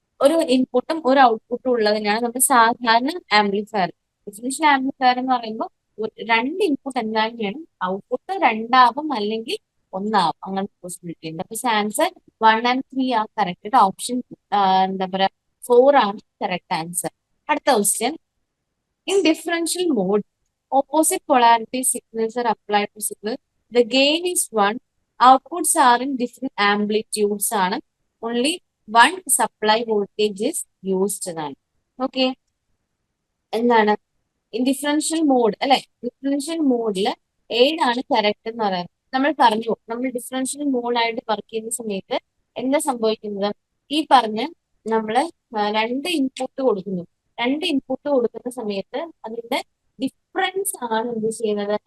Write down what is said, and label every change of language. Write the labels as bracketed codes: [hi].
[ml] ഒരു ഇൻപുട്ടും ഒരു ഔട്ട്പുട്ടും ഉള്ളതിനാണ് നമ്മൾ സാധാരണ ആംപ്ലിഫയർ. ഡിഫറൻഷ്യൽ ആംപ്ലിഫയർ എന്ന് പറയുമ്പോൾ രണ്ട് ഇൻപുട്ട് എന്തായാലും വേണം, ഔട്ട്പുട്ട് രണ്ടാവും അല്ലെങ്കിൽ ഒന്നാവും, അങ്ങനത്തെ പോസിബിലിറ്റി ഉണ്ട്. അപ്പൊ ആൻസർ 1 and 3 ആ കറക്റ്റ്. ഓപ്ഷൻ എന്താ പറയാ 4 ആണ് കറക്റ്റ് ആൻസർ. അടുത്ത question, [en] in differential mode, opposite polarity signals are applied to signal. The gain is one. Outputs are in different amplitudes. Only one supply voltage is used. [ml] Okay. എന്താണ് in differential mode അല്ലെ? Differential മോഡിൽ ഏതാണ് correct എന്ന് പറയാം. നമ്മൾ പറഞ്ഞു, നമ്മൾ differential മോഡായിട്ട് work ചെയ്യുന്ന സമയത്ത് എന്താ സംഭവിക്കുന്നത്? ഈ പറഞ്ഞ് നമ്മള് രണ്ട് ഇൻപുട്ട് കൊടുക്കുന്നു. രണ്ട് ഇൻപുട്ട് കൊടുക്കുന്ന സമയത്ത് അതിന്റെ ഡിഫറൻസ് ആണ് എന്ത് ചെയ്യുന്നത്?